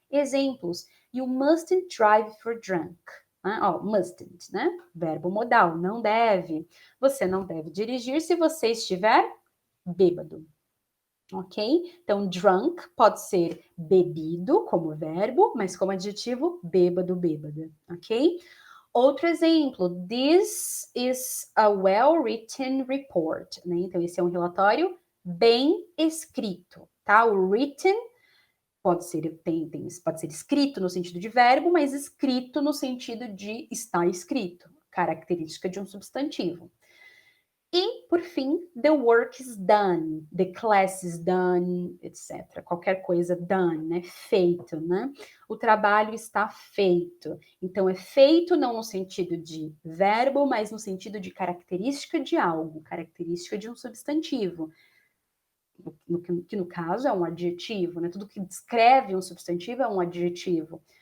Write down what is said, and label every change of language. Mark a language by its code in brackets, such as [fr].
[en] Exemplos: you mustn't drive if you're drunk. Mustn't, né? [pt] Verbo modal, não deve. Você não deve dirigir se você estiver bêbado. Ok? Então, drunk pode ser bebido como verbo, mas como adjetivo, bêbado, bêbada. Ok? Outro exemplo, [en] this is a well-written report, né? [pt] Então, esse é um relatório bem escrito, tá? O written pode ser escrito no sentido de verbo, mas escrito no sentido de estar escrito, característica de um substantivo. E, por fim, [en] the work is done, the class is done, etc. [pt] Qualquer coisa done, né? Feito, né? O trabalho está feito. Então, é feito não no sentido de verbo, mas no sentido de característica de algo, característica de um substantivo. Que no caso é um adjetivo, né? Tudo que descreve um substantivo é um adjetivo.